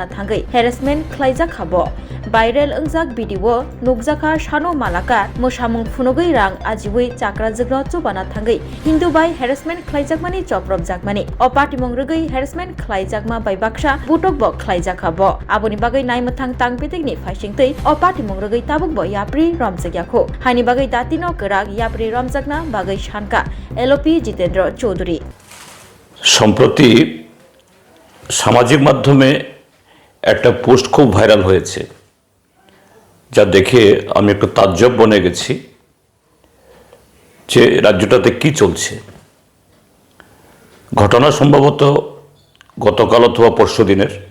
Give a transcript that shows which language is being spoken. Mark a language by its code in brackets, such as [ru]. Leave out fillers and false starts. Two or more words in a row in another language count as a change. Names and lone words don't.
[trp] थांगै हेरेसमेन्ट खालायजाक हाबो भाइरेल ओंजाक भिडिअ नुकजाखा शानो मालाकार मोसामुं फुनगै रां आजिवै जाग्रा जग्न चुबाना थांगै हिंदू बाय हेरेसमेन्ट खालायजाकमानि जब्रब जाकमानि अ पार्टी मुंग्रगै हेरेसमेन्ट खालायजाकमा बायबाक्सा बुटक ब खालायजाक हाबो आबुनि बागै नायमथां तांपेदेखनि फाइसिंतै अ पार्टी मुंग्रगै ताबुक ब याप्रि रमजाग्याखौ हानि बागै दातिनो गोराक याप्रि रमजाकना बागै सानका एलपि जितेन्द्र चौधरी [bn] সম্প্রতি সামাজিক মাধ্যমে একটা পোস্ট খুব ভাইরাল হয়েছে, যা দেখে আমি একটু তাজ্জব বনে গেছি যে রাজ্যটাতে কি চলছে। ঘটনা সম্ভবত গতকাল অথবা পরশু দিনের।